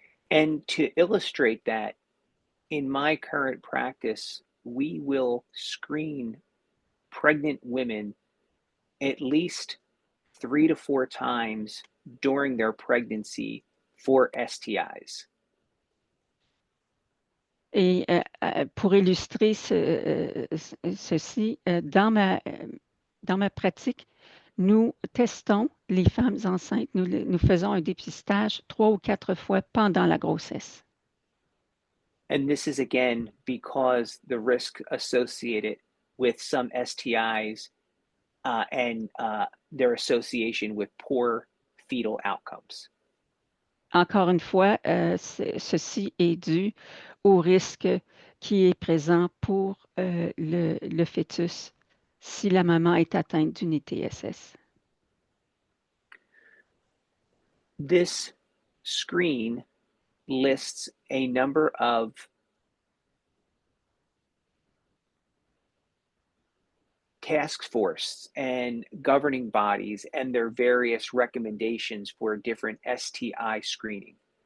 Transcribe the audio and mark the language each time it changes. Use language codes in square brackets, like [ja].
[en] And to illustrate that, in my current practice, we will screen pregnant women at least 3 to 4 times during their pregnancy for STIs. [fr] Et pour illustrer ceci, dans ma pratique, nous testons les femmes enceintes, nous faisons un dépistage 3 ou 4 fois pendant la grossesse. [en] And this is again because the risk associated with some STIs and their association with poor fetal outcomes. [fr] Encore une fois, ceci est dû au risque qui est présent pour le fœtus si la maman est atteinte d'une ITSS. [en] This screen lists a number of task force and governing bodies and their various recommendations for different STI screening.